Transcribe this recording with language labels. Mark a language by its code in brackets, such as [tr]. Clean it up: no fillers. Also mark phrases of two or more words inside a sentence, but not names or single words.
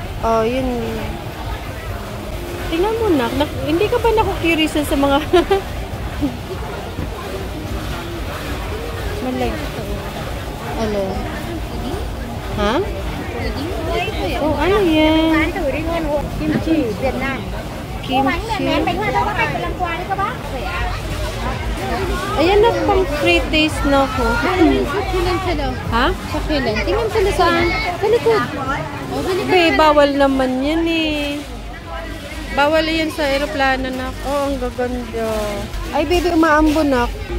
[tl] Oh, yun. Tingnan mo na. Hindi ka ba naku-curious sa mga... Malag. Alin? Ha? Oh, ano yan? [vi] Kimchi Việt Nam. Kimchi. Bánh hoa đâu bác ơi, làm quà đi các bác. [tl] Ayan na, pang [en] free taste [tl] na ako. Sakilan sila. Ha? Sakilan. Tingnan sila saan? Sa likod. Oh, sa likod. Be, bawal naman yan eh. Bawal yan sa aeroplano na. Oh, ang gaganda. Ay, baby, umaambo na.